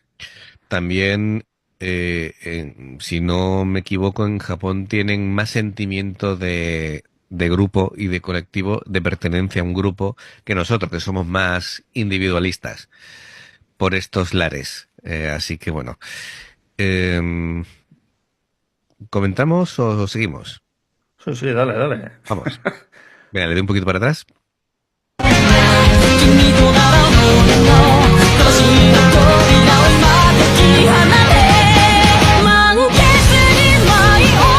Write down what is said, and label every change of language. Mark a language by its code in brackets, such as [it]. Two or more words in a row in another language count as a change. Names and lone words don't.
[es] también, si no me equivoco, en Japón tienen más sentimiento de grupo y de colectivo, de pertenencia a un grupo, que nosotros, que somos más individualistas por estos lares. Así que bueno, em, ¿comentamos o seguimos? Sí, sí, dale, dale. Vamos. Venga, le doy un poquito para atrás. [ja] 君となら俺の魂の扉を今解き放て満月に舞い降